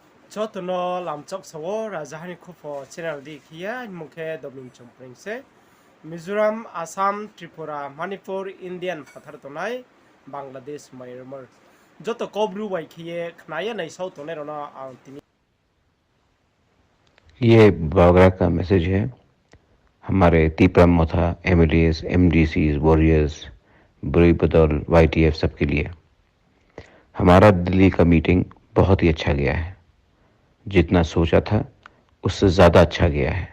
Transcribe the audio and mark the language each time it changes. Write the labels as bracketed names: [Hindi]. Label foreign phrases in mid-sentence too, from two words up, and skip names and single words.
[Kok Borok] Chotono lamchok sawo rajahani khufo channel di khia mukhe dobling chompring se Mizoram, Assam, Tripura, Manipur, Indian phathar tonai Bangladesh, Myanmar joto kobru bai khie khnaya nai sau tonai rona tini [Hindi] ये बागरा का मैसेज है हमारे तीपरा मोथा [English] MLAs MDCs warriors [Hindi] बुरी बदौल वाईटीएफ सबके लिए। हमारा दिल्ली का मीटिंग बहुत ही अच्छा गया है। जितना सोचा था उससे ज़्यादा अच्छा गया है।